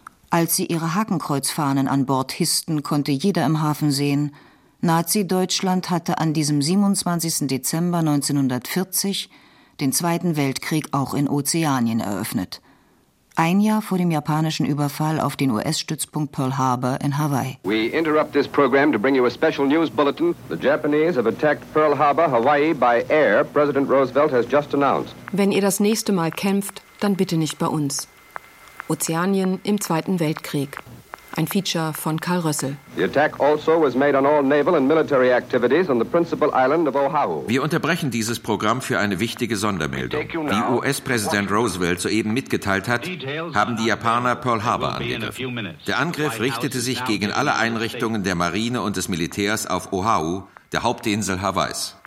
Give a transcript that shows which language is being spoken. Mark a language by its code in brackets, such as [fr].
[de] Als sie ihre Hakenkreuzfahnen an Bord hissten, konnte jeder im Hafen sehen, Nazi-Deutschland hatte an diesem 27. Dezember 1940 den Zweiten Weltkrieg auch in Ozeanien eröffnet. Ein Jahr vor dem japanischen Überfall auf den US-Stützpunkt Pearl Harbor in Hawaii. [en] We interrupt this program to bring you a special news bulletin. The Japanese have attacked Pearl Harbor, Hawaii by air. President Roosevelt has just announced. [de] Wenn ihr das nächste Mal kämpft, dann bitte nicht bei uns. Ozeanien im Zweiten Weltkrieg. Ein Feature von Karl Rössel. [en] The attack also was made on all naval and military activities on the principal island of Oahu. [de] Wir unterbrechen dieses Programm für eine wichtige Sondermeldung. Wie US-Präsident Roosevelt soeben mitgeteilt hat, haben die Japaner Pearl Harbor angegriffen. Der Angriff richtete sich gegen alle Einrichtungen der Marine und des Militärs auf Oahu, der Hauptinsel Hawaiis.